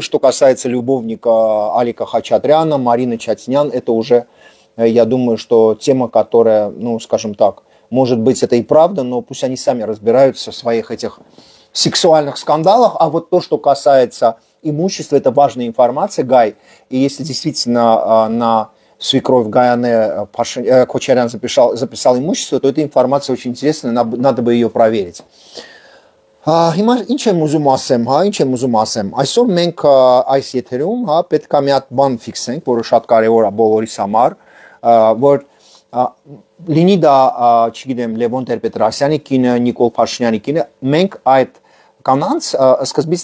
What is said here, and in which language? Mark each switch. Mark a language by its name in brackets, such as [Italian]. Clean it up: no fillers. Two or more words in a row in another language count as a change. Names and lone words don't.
[Russian] Что касается любовника Алика Хачатряна, Марины Чатинян, это уже, я думаю, что тема, которая, ну, скажем так, может быть, это и правда, но пусть они сами разбираются в своих этих сексуальных скандалах. А вот то, что касается имущество, это важная информация, Гай. И если действительно на свекровь Гаяне Кочарян записал имущество, то эта информация очень интересная, надо бы ее проверить. [Armenian] Հիմա ինչ եմ ուզում ասեմ, այսօր մենք այս եթերում, պետք է մի հատ բան ֆիքսենք, որը շատ կարևոր է բոլորիս համար, որ լինի դա, չգիտեմ, Լևոն Տեր-Պետրոսյանի կինը, Նիկոլ Փաշինյանի կինը, մենք այդ կանանց սկզբից